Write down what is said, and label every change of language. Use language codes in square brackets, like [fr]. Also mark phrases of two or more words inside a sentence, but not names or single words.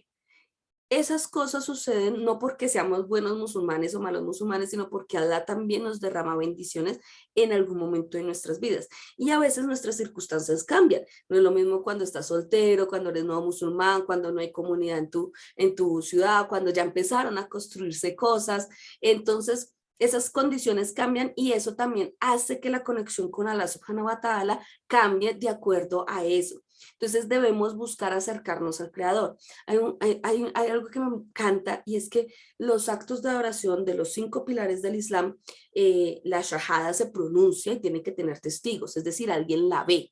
[es] Esas cosas suceden no porque seamos buenos musulmanes o malos musulmanes, sino porque Allah también nos derrama bendiciones en algún momento de nuestras vidas. Y a veces nuestras circunstancias cambian. No es lo mismo cuando estás soltero, cuando eres nuevo musulmán, cuando no hay comunidad en tu ciudad, cuando ya empezaron a construirse cosas. Entonces, esas condiciones cambian y eso también hace que la conexión con Allah [ar] سبحانه وتعالى [es] cambie de acuerdo a eso. Entonces debemos buscar acercarnos al Creador. Hay algo que me encanta y es que los actos de adoración de los 5 pilares del Islam, la shahada se pronuncia y tiene que tener testigos, es decir, alguien la ve.